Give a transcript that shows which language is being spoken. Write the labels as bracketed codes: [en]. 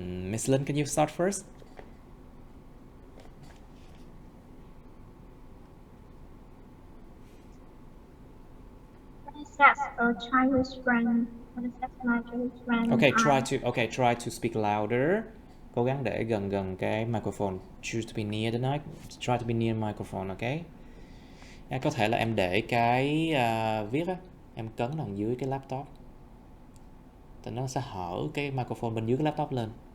[en] Miss Lynn, can you start first? That's a childhood friend. That's my childhood friend. Try to speak louder. [vi] Cố gắng để gần cái microphone. [en] Choose to be near the mic. Try to be near the microphone, okay? [vi] Có thể là em để cái viết á, em cấn đằng dưới cái laptop. Thì nó sẽ hở cái microphone bên dưới cái laptop lên.